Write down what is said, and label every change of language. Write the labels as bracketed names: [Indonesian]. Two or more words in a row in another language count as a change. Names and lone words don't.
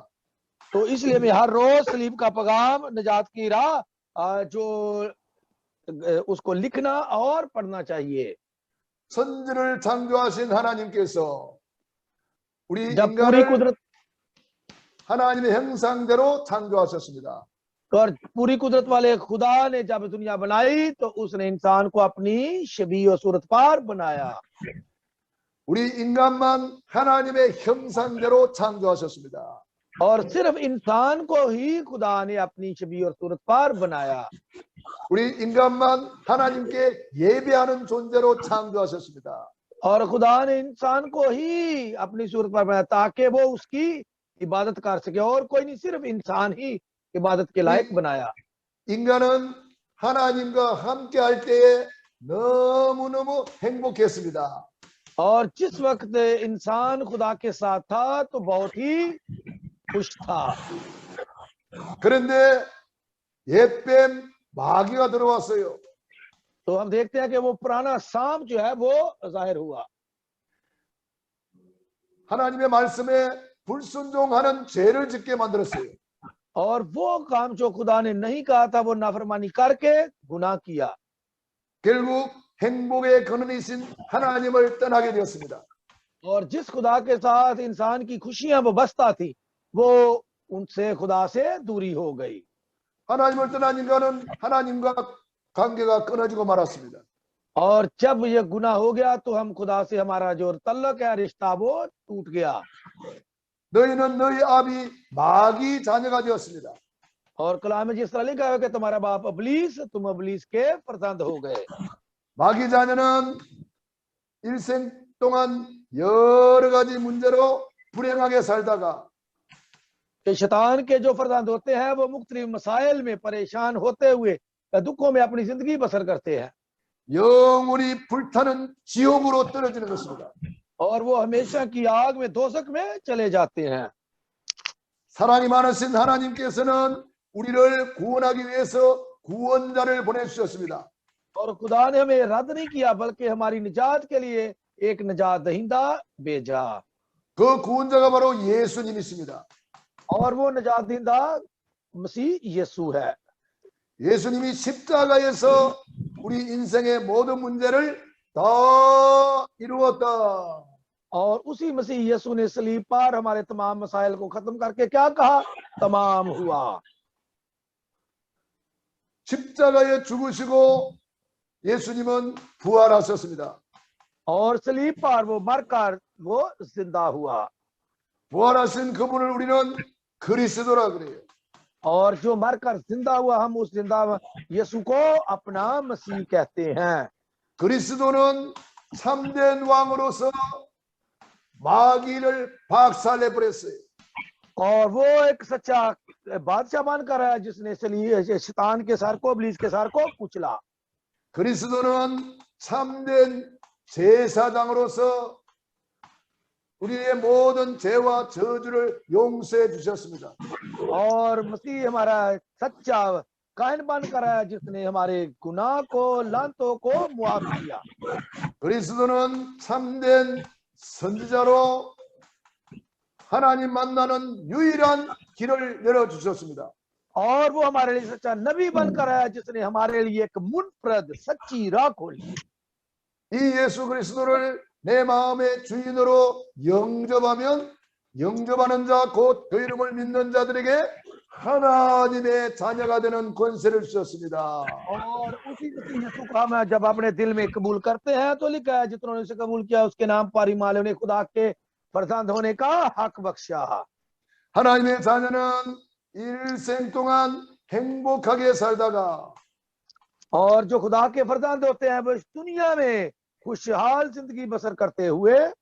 [Urdu] تو اسلیے ہمیں ہر روز صلیب کا پیغام نجات کی راہ جو اسکو لکھنا اور پڑھنا چاہیے. [Korean] 천지를 창조하신 하나님께서 우리 [Urdu] جب پوری [Korean] 인간을 [Urdu] कुदरत [Korean] 하나님의 형상대로 창조하셨습니다. [Urdu] اور پوری قدرت والے خدا نے جب دنیا بنائی تو اسنے انسان کو اپنی شبیہ اور صورت پر بنایا. [Korean] 우리 인간만 하나님의 형상대로 창조하셨습니다. [Urdu] اور صرف انسان کو ہی خدا نے اپنی شبیہ اور صورت پر بنایا. [Korean] 우리 인간만 하나님께 예배하는 존재로 창조하셨습니다. [Urdu] اور خدا نے انسان کو ہی اپنی صورت پر بنایا تاکہ وہ اسکی عبادت کر سکے اور کوئی نہیں، صرف انسان ہی عبادت کے لائق بنایا. [Korean] 인간은 하나님과 함께 할 때에 너무너무 행복했습니다. [Urdu] اور جس وقت انسان خدا کے ساتھ تھا تو بہت ہی خوش تھا. [Korean] 그런데 옛뱀 마귀가 들어왔어요. [Urdu] تو ہم دیکھتے ہیں کہ وہ پرانا سانپ جو ہے وہ ظاہر ہوا. [Korean] 하나님의 말씀에 불순종하는 죄를 짓게 만들었어요. [Urdu] اور وہ کام جو خدا نے نہیں کہا تھا وہ نافرمانی کرکے گناہ کیا. [Korean] 결국 행복의 근원이신 하나님을 떠나게 되었습니다. [Urdu] اور جس خدا کے ساتھ انسان کی خوشیاں وابستہ تھی وہ انسے خدا سے دوری ہو گئی. [Korean] 하나님을 떠난 인간은 하나님과 관계가 끊어지고 말았습니다. [Urdu] اور جب یہ گناہ ہو گیا تو ہم خدا سے ہمارا جو تعلق ہے، رشتہ وہ ٹوٹ گیا. [Korean] 너희는 너희 아비 마귀 자녀가 되었습니다. [Urdu] اور کلام میں جس طرح لکھا ہے کہ تمہارا باپ ابلیس، تم ابلیس کے فرزند ہو گئے. [Korean] 마귀 자녀는 일생 동안 여러 가지 문제로 불행하게 살다가 [Urdu] کہ شیطان کے جو فرزند ہوتے ہیں وہ مختلف مسائل میں پریشان ہوتے ہوئے دکھوں میں اپنی زندگی بسر کرتے ہیں [Korean] 영원히 불타는 지옥으로 떨어지는 것입니다. [Urdu] اور وہ ہمیشہ کی آگ میں، دوزخ میں چلے جاتے ہیں. [Korean] 사랑이 많으신 하나님께서는 우리를 구원하기 위해서 구원자를 보내주셨습니다. [Urdu] اور خدا نے ہمیں رد نہیں کیا بلکہ ہماری نجات کے لیے ایک نجات دہندہ بھیجا. [Korean] 그 구원자가 바로 예수님이십니다. [Urdu] اور وہ نجات دہندہ مسیح یسوع ہے. [Korean] 예수님이 십자가에서 우리 인생의 모든 문제를 다 이루었다. [Urdu] اور اسی مسیح یسوع نے صلیب پر ہمارے تمام مسائل کو ختم کرکے کیا کہا? تمام ہوا. [Korean] 십자가에 죽으시고 예수님은 부활하셨습니다. [Urdu] اور صلیب پر وہ مرکر وہ زندہ ہوا. [Korean] 부활하신 그분을 우리는 그리스도라 그래요. [Urdu] اور جو مرکر زندہ ہوا ہم اس زندہ یسوع کو اپنا مسیح کہتے ہیں. [Korean] 그리스도는 참된 왕으로서 마귀를 박살내 버렸어요. [Urdu] اور وہ ایک سچا بادشاہ بنکر ہے جسنے شیطان کے سر کو، ابلیس کے سر کو کچلا. [Korean] 그리스도는 참된 제사장으로서 우리의 모든 죄와 저주를 용서해 주셨습니다. [Urdu] اور مسیح ہمارا سچا کاہن بنکر ہے جسنے ہمارے گناہ کو، لعنتوں کو معاف کیا. [Korean] 그리스도는 참된 선지자로 하나님 만나는 유일한 길을 열어주셨습니다. [Urdu] اور وہ ہمارے لیے سچا نبی بنکر آیا جسنے ہمارے لیے ایک منفرد سچی راہ کھولی. [Korean] 이 예수 그리스도를 내 마음의 주인으로 영접하는 자 곧 그 이름을 믿는 자들에게 하나님의 자녀가 되는 권세를 주셨습니다. [Urdu] اور اسی یسوع کو ہم جب اپنے دل میں قبول کرتے ہیں تو لکھا ہے جنہوں‌نے اسے قبول کیا اسکے نام پر ایمان لائے، انہیں خدا کے فرزند ہونے کا حق بخشا. [Korean] 하나님의 자녀는 일생 동안 행복하게 살다가 [Urdu] اور جو خدا کے فرزند ہوتے ہیں وہ اس دنیا میں خوشحال زندگی بسر کرتے ہوئے